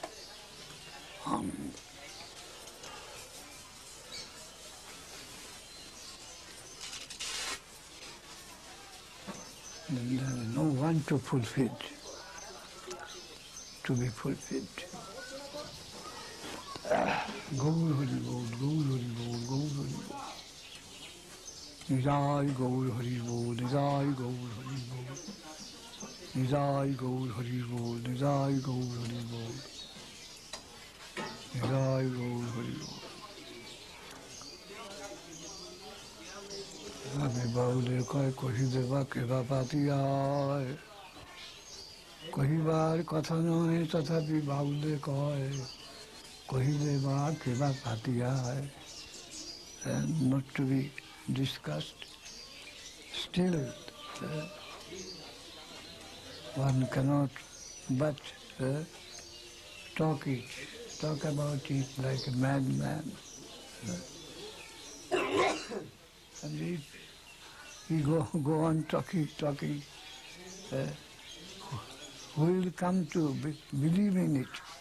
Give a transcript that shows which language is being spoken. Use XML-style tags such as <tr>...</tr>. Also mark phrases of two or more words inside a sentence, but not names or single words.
<en>No one to fulfill, to be fulfilled.</en> <bn>Gaur Hari Bol, Gaur Hari Bol, Gaur Hari Bol. Nidai Gaur Hari Bol, Nidai Gaur Hari Bol. Nidai Gaur Hari Bol, Nidai Gaur Hari Bol. Jai Gaur Hari Gaur. আমি বাউলে কয় কহিদেবা কেবা পাতিয়ায়, কহিবার কথা নয় তথাপি বাউলে কয় কহিদেবা কেবা পাতিয়ায়.</bn> <en>And not to be discussed. Still, one cannot but talk about it like a madman. And if he go on talking, who will come to believe in it?</en>